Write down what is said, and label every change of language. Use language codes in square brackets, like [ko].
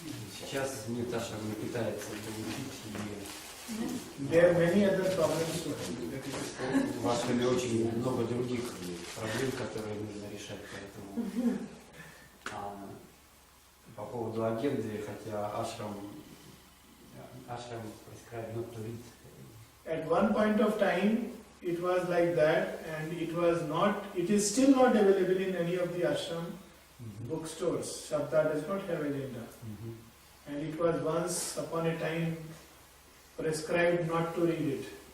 [ru] Сейчас нет, Ашрам не пытается получить, и [en] There are many other problems to handle. [ru] в Ашраме очень много других проблем, которые нужно решать, поэтому по поводу агенды, хотя Ашрам [en] prescribed not to read. At one point of time, it was like that, and it is still not available in any of the ashram bookstores. Shabda does not have agenda. And it was once upon a time prescribed not to read it.